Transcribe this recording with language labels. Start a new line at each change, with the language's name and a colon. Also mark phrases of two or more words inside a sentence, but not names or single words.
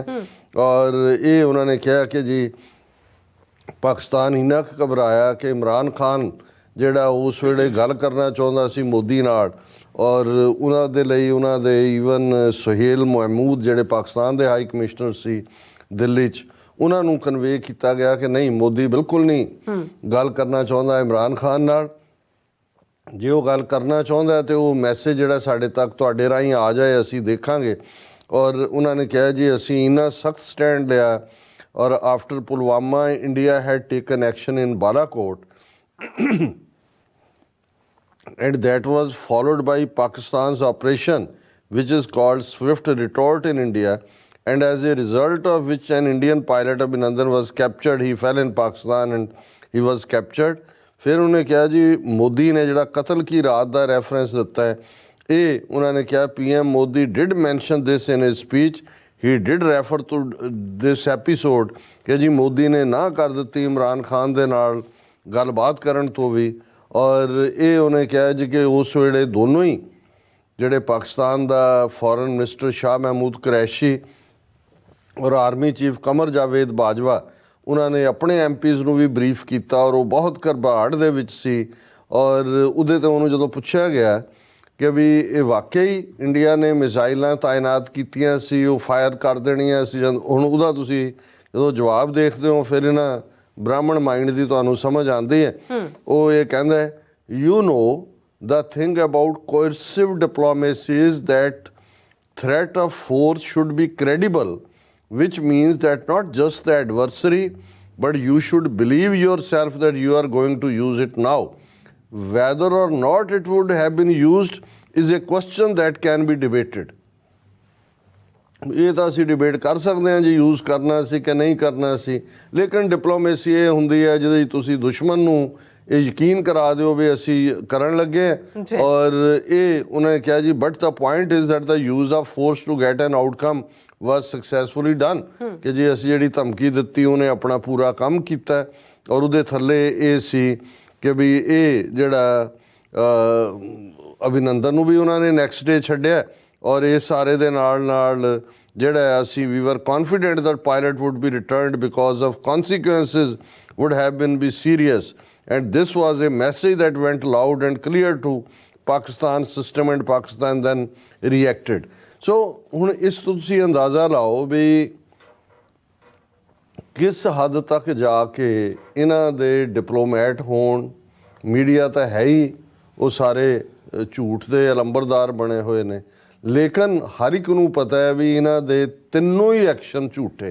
Punjabi: ਔਰ ਇਹ ਉਹਨਾਂ ਨੇ ਕਿਹਾ ਕਿ ਜੀ ਪਾਕਿਸਤਾਨ ਇੰਨਾ ਕੁ ਘਬਰਾਇਆ ਕਿ ਇਮਰਾਨ ਖਾਨ ਜਿਹੜਾ ਉਸ ਵੇਲੇ ਗੱਲ ਕਰਨਾ ਚਾਹੁੰਦਾ ਸੀ ਮੋਦੀ ਨਾਲ, ਔਰ ਉਹਨਾਂ ਦੇ ਲਈ ਉਹਨਾਂ ਦੇ ਈਵਨ ਸੁਹੇਲ ਮਹਿਮੂਦ ਜਿਹੜੇ ਪਾਕਿਸਤਾਨ ਦੇ
English: high commissioner
Punjabi: ਸੀ ਦਿੱਲੀ 'ਚ, ਉਹਨਾਂ ਨੂੰ ਕਨਵੇ ਕੀਤਾ ਗਿਆ ਕਿ ਨਹੀਂ, ਮੋਦੀ ਬਿਲਕੁਲ ਨਹੀਂ ਗੱਲ ਕਰਨਾ ਚਾਹੁੰਦਾ ਇਮਰਾਨ ਖਾਨ ਨਾਲ। ਜੇ ਉਹ ਗੱਲ ਕਰਨਾ ਚਾਹੁੰਦਾ ਤੇ ਉਹ ਮੈਸੇਜ ਜਿਹੜਾ ਸਾਡੇ ਤੱਕ ਤੁਹਾਡੇ ਰਾਹੀਂ ਆ ਜਾਏ, ਅਸੀਂ ਦੇਖਾਂਗੇ। ਔਰ ਉਹਨਾਂ ਨੇ ਕਿਹਾ ਜੀ ਅਸੀਂ ਇੰਨਾ ਸਖਤ ਸਟੈਂਡ ਲਿਆ ਔਰ
English: after Pulwama India had taken action in Balakot and that was followed by Pakistan's operation which is called swift retort in India and as a result of which an Indian pilot Abhinandan was captured. He fell in Pakistan and he was captured.
Punjabi: ਫਿਰ ਉਹਨੇ ਕਿਹਾ ਜੀ ਮੋਦੀ ਨੇ ਜਿਹੜਾ
Hindi: क़त्ल की रात
Punjabi: ਦਾ ਰੈਫਰੈਂਸ ਦਿੱਤਾ ਹੈ, ਇਹ ਉਹਨਾਂ ਨੇ ਕਿਹਾ
English: PM Modi did mention this in his speech. He did refer to this episode
Punjabi: ਕਿ ਜੀ ਮੋਦੀ ਨੇ ਨਾ ਕਰ ਦਿੱਤੀ ਇਮਰਾਨ ਖਾਨ ਦੇ ਨਾਲ ਗੱਲਬਾਤ ਕਰਨ ਤੋਂ ਵੀ। ਔਰ ਇਹ ਉਹਨੇ ਕਿਹਾ ਜੀ ਕਿ ਉਸ ਵੇਲੇ ਦੋਨੋਂ ਹੀ ਜਿਹੜੇ ਪਾਕਿਸਤਾਨ ਦਾ
English: foreign minister
Punjabi: ਸ਼ਾਹ ਮਹਿਮੂਦ ਕੁਰੈਸ਼ੀ ਔਰ
English: army chief
Punjabi: ਕਮਰ ਜਾਵੇਦ ਬਾਜਵਾ, ਉਹਨਾਂ ਨੇ ਆਪਣੇ MPs ਨੂੰ ਵੀ ਬਰੀਫ ਕੀਤਾ ਔਰ ਉਹ ਬਹੁਤ ਘਬਰਾਹਟ ਦੇ ਵਿੱਚ ਸੀ। ਔਰ ਉਹਦੇ 'ਤੇ ਉਹਨੂੰ ਜਦੋਂ ਪੁੱਛਿਆ ਗਿਆ ਕਿ ਵੀ ਇਹ ਵਾਕਿਆ ਹੀ ਇੰਡੀਆ ਨੇ ਮਿਜ਼ਾਈਲਾਂ ਤਾਇਨਾਤ ਕੀਤੀਆਂ ਸੀ, ਉਹ ਫਾਇਰ ਕਰ ਦੇਣੀਆਂ ਸੀ, ਹੁਣ ਉਹਦਾ ਤੁਸੀਂ ਜਦੋਂ ਜਵਾਬ ਦੇਖਦੇ ਹੋ ਫਿਰ ਇਹਨਾਂ
English: Brahmin mind
Punjabi: ਦੀ ਤੁਹਾਨੂੰ ਸਮਝ ਆਉਂਦੀ ਹੈ। ਉਹ ਇਹ ਕਹਿੰਦਾ ਹੈ,
English: you know the thing about coercive diplomacy is that threat of force should be credible, which means that not just the adversary, but you should believe yourself that you are going to use it now. Whether or not it would have been used is a question that can be debated.
Punjabi: ਇਹ ਤਾਂ ਅਸੀਂ ਡਿਬੇਟ ਕਰ ਸਕਦੇ ਹਾਂ ਜੀ ਯੂਜ਼ ਕਰਨਾ ਸੀ ਕਿ ਨਹੀਂ ਕਰਨਾ ਸੀ, ਲੇਕਿਨ ਡਿਪਲੋਮੇਸੀ ਇਹ ਹੁੰਦੀ ਹੈ ਜਿਹਦੇ ਤੁਸੀਂ ਦੁਸ਼ਮਣ ਨੂੰ ਇਹ ਯਕੀਨ ਕਰਾ ਦਿਓ ਵੀ ਅਸੀਂ ਕਰਨ ਲੱਗੇ। ਔਰ ਇਹ ਉਹਨਾਂ ਨੇ ਕਿਹਾ ਜੀ
English: but the point is that the use of force to get an outcome was successfully done,
Punjabi: ਕਿ ਜੀ ਅਸੀਂ ਜਿਹੜੀ ਧਮਕੀ ਦਿੱਤੀ ਉਹਨੇ ਆਪਣਾ ਪੂਰਾ ਕੰਮ ਕੀਤਾ। ਔਰ ਉਹਦੇ ਥੱਲੇ ਇਹ ਸੀ ਕਿ ਵੀ ਇਹ ਜਿਹੜਾ ਅਭਿਨੰਦਨ ਨੂੰ ਵੀ ਉਹਨਾਂ ਨੇ
English: next day
Punjabi: ਛੱਡਿਆ। ਔਰ ਇਹ ਸਾਰੇ ਦੇ ਨਾਲ ਜਿਹੜਾ ਅਸੀਂ
English: we were confident that pilot would be returned because of consequences would have been be serious, and this was a message that went loud and clear to Pakistan system, and Pakistan then reacted.
Punjabi: So ਹੁਣ ਇਸ ਤੋਂ ਤੁਸੀਂ ਅੰਦਾਜ਼ਾ ਲਾਓ ਵੀ ਕਿਸ ਹੱਦ ਤੱਕ ਜਾ ਕੇ ਇਹਨਾਂ ਦੇ ਡਿਪਲੋਮੈਟ ਹੋਣ। ਮੀਡੀਆ ਤਾਂ ਹੈ ਹੀ ਉਹ ਸਾਰੇ ਝੂਠ ਦੇ ਅਲੰਬਰਦਾਰ ਬਣੇ ਹੋਏ ਨੇ, ਲੇਕਿਨ ਹਰ ਇੱਕ ਨੂੰ ਪਤਾ ਹੈ ਵੀ ਇਹਨਾਂ ਦੇ ਤਿੰਨੋਂ ਹੀ ਐਕਸ਼ਨ ਝੂਠੇ।